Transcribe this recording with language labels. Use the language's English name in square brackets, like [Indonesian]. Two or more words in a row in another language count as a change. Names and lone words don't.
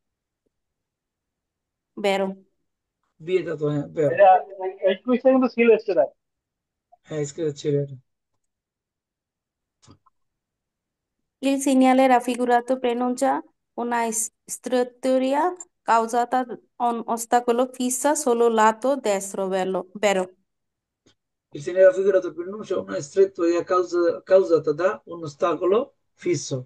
[Italian] Vero? [Bangla] বিয়েটা তো হ্যাঁ বেরো। এটা এই কুইজটা কিন্তু ছিল এসে হ্যাঁ স্কেচ ছিল এটা। [Italian] Il segnale raffigurato preannuncia una struttura causata da un ostacolo fissa sul lato destro, vero? Il segnale raffigurato preannuncia una strettoia causata da un ostacolo fisso.